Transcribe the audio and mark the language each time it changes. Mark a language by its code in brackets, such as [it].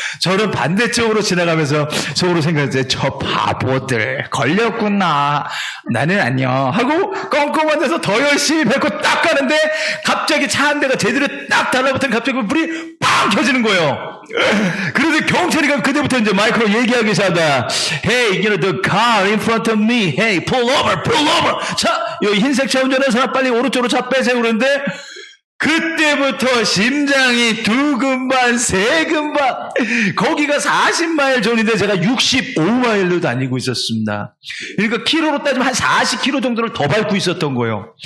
[ko] 저는 반대쪽으로 지나가면서 속으로 생각했어요. 저 바보들 걸렸구나. 나는 안녕 하고 껌껌한 데서 더 열심히 밟고 딱 가는데 갑자기 차 한 대가 제대로 딱 달라붙은 갑자기 불이 빵 켜지는 거예요. 그래서 경찰이가 그때부터 이제 마이크로 얘기하기 시작한다. [en] Hey, the car in front of me. Hey, pull over. [ko] 자, 이 흰색 차 운전하는 사람 빨리 오른쪽으로 차 빼세요. 그러는데 그때부터 심장이 두근반 세근반. 거기가 40마일 존인데 제가 65마일로 다니고 있었습니다. 그러니까 키로로 따지면 한 40km 정도를 더 밟고 있었던 거예요.